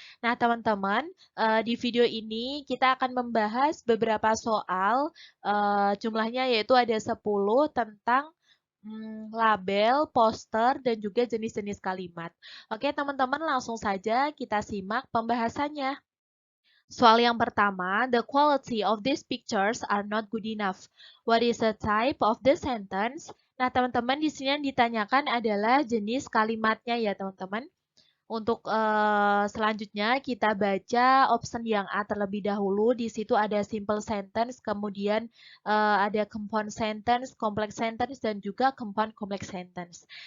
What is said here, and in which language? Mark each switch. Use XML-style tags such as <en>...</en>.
<id>Nah, teman-teman, di video ini kita akan membahas beberapa soal jumlahnya yaitu ada 10 tentang label, poster, dan juga jenis-jenis kalimat. Oke, teman-teman langsung saja kita simak pembahasannya. Soal yang pertama,</id> <en>the quality of these pictures are not good enough. What is the type of the sentence?</en> <id>Nah, teman-teman di sini yang ditanyakan adalah jenis kalimatnya ya, teman-teman. Untuk selanjutnya kita baca option yang A terlebih dahulu. Di situ ada simple sentence, kemudian ada compound sentence, complex sentence, dan juga compound complex sentence.</id>